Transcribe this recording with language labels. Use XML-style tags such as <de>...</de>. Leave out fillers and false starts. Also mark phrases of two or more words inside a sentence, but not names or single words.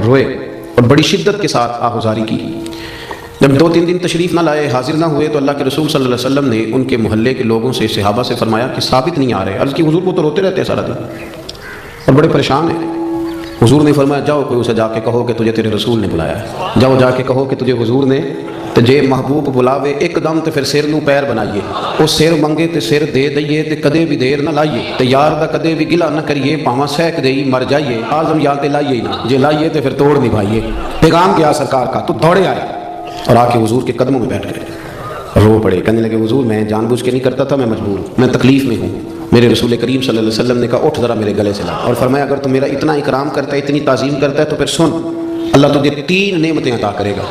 <ur>روئے اور بڑی شدت کے ساتھ آہوزاری کی۔ جب 2-3 دن تشریف نہ لائے، حاضر نہ ہوئے، تو اللہ کے رسول</ur> <ar>صلی اللہ علیہ وسلم</ar> <ur>نے ان کے محلے کے لوگوں سے، صحابہ سے فرمایا کہ ثابت نہیں آ رہے۔ عرض کی حضور وہ تو روتے رہتے ہیں سارا دن اور بڑے پریشان ہیں۔ حضور نے فرمایا جاؤ کوئی اسے جا کے کہو کہ تجھے تیرے رسول نے بلایا ہے، جاؤ جا کے کہو کہ تجھے حضور نے تجھے</ur> <pa>محبوب بلاوے ایک دم تے پھر سر نو پیر بنائیے، او سر منگے تے سر دے دئیے تے کدے بھی دیر نہ لائیے، تے یار دا کدے بھی گلا نہ کریے، پاواں سہک دئی مر جائیے، آزم یا تے لائیے نہ، جے لائیے تے پھر توڑ نبھائیے۔</pa> <ur>پیغام کیا سرکار کا، تو دوڑے آئے اور آ کے حضور کے قدموں میں بیٹھ گئے، رو پڑے، کہنے لگے حضور میں جان بوجھ کے نہیں کرتا تھا، میں مجبور ہوں، میں تکلیف میں ہوں۔ میرے رسول کریم</ur> <ar>صلی اللہ علیہ وسلم</ar> <ur>نے کہا اٹھ ذرا میرے گلے سے لا، اور فرمایا اگر تو میرا اتنا اکرام کرتا ہے، اتنی تعظیم کرتا ہے تو پھر سن، اللہ تجھے 3 نعمتیں عطا کرے گا۔</ur>